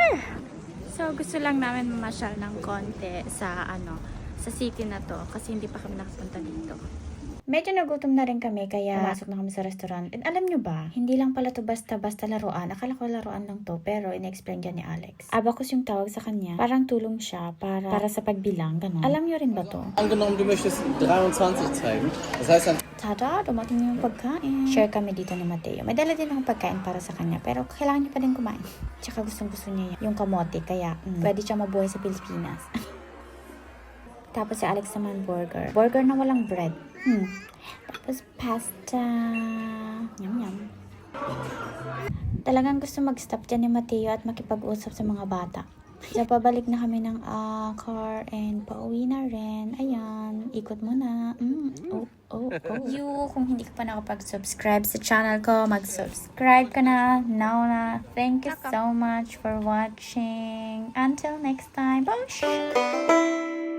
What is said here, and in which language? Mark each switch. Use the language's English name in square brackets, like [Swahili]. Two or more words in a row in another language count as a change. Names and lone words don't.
[Filipino] So, gusto lang namin mamasyal ng konti sa sa city na to kasi hindi pa kami nakapunta dito. Medyo nagutom na rin kami kaya pumasok na kami sa restaurant. And alam nyo ba, hindi lang pala to basta-basta laruan. Akala ko laruan lang to pero in-explain dyan ni Alex. Abacus yung tawag sa kanya. Parang tulong siya para sa pagbilang. Ganon. Alam nyo rin ba to? [German] Angenommen, du möchtest 23 zeigen. Das heißt dann... [Filipino] Tada, dumating yung pagkain. Share kami dito ni Mateo. May dala din akong pagkain para sa kanya pero kailangan niya pa din kumain. Tsaka gustong-gusto niya yung kamote kaya pwede siya mabuhay sa Pilipinas. Tapos si Alex naman burger. Burger na walang bread. Tapos pasta. Yum yum. Talagang gusto mag-stop dyan ni Mateo at makipag-usap sa mga bata. So, pabalik na kami ng car and pauwi na rin. Ayan, ikot muna. You, kung hindi ka pa nakapag-subscribe sa channel ko, mag-subscribe ka na. Now na. [English] Thank you so much for watching. Until next time. Bye!